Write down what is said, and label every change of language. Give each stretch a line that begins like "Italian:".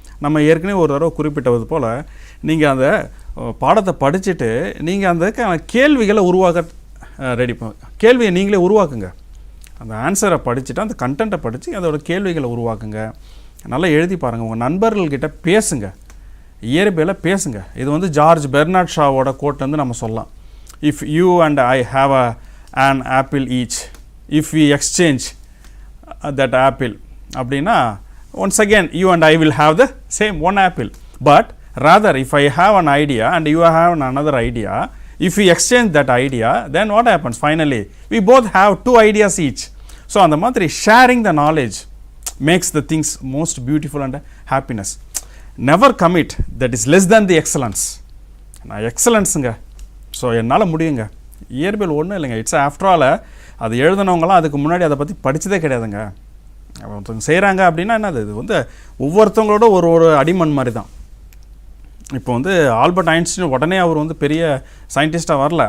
Tamil: நம்ம ஏற்கனவே ஒரு தடவை குறிப்பிட்டது போல் நீங்கள் அந்த பாடத்தை படிச்சுட்டு நீங்கள் அந்த கேள்விகளை உருவாக்க ரெடி கேள்வியை நீங்களே உருவாக்குங்க. அந்த ஆன்சரை படிச்சுட்டு அந்த கண்டென்ட்டை படித்து அதோட கேள்விகளை உருவாக்குங்க. நல்லா எழுதி பாருங்கள். உங்கள் நண்பர்கள்கிட்ட பேசுங்க, இயற்பியலை பேசுங்க. இது வந்து ஜார்ஜ் பெர்னார்ட் ஷாவோட கோட் வந்து நம்ம சொல்லலாம்.
English: if you and I have an apple each, if we exchange that apple
Tamil: அப்படின்னா
English: once again you and I will have the same one apple. But rather if I have an idea and you have another idea, if we exchange that idea, then what happens? Finally we both have two ideas each. So
Tamil: அந்த மாதிரி
English: sharing the knowledge makes the things most beautiful and happiness. Never commit that is less than the excellence.
Tamil: நான் எக்ஸலன்ஸுங்க, so என்னால் முடியுங்க. இயற்பியல் ஒன்றும் இல்லைங்க,
English: it's after all
Tamil: அது எழுதினவங்களாம் அதுக்கு முன்னாடி அதை பற்றி படித்ததே கிடையாதுங்க. ஒருத்தவங்க செய்கிறாங்க அப்படின்னா என்னது, இது வந்து ஒவ்வொருத்தவங்களோட ஒரு அடிமண் மாதிரி தான். இப்போ வந்து ஆல்பர்ட் ஐன்ஸ்டீன் உடனே அவர் வந்து பெரிய சயின்டிஸ்டாக வரல.